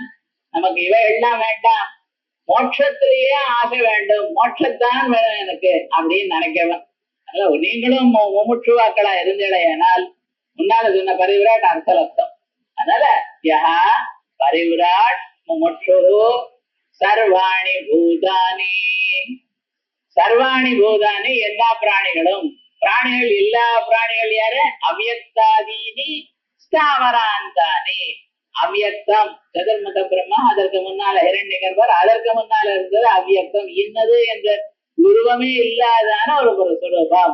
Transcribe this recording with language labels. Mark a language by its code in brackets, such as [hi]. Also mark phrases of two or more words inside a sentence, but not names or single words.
[ta] நமக்கு இவை எல்லாம் வேண்டாம், மோட்சத்திலேயே ஆசை வேண்டும், மோட்சத்தான் வேணும் எனக்கு அப்படின்னு நினைக்கவன். அதனால நீங்களும் முமுட்சுவாக்களா இருந்தீங்களேனால் முன்னால சொன்ன [sa] परिव्राट् अर्थलब्धम्. அதனால यहा परिव्राट् मुमुक्षु सर्वाणि भूतानि. सर्वाणि भूतानि [ta] எல்லா பிராணிகளும், பிராணிகள் எல்லா பிராணிகள் யாரு? [sa] अव्यक्तादीनि स्थावरान्तानि. [ta] அவ்யக்தம் சதுர்முக பிரம்மா, அதற்கு முன்னால ஹிரண்யகர்பர், அதற்கு முன்னால இருந்தது அவ்யக்தம், இன்னது என்ற உருவமே இல்லாதான ஒரு சுரூபம்.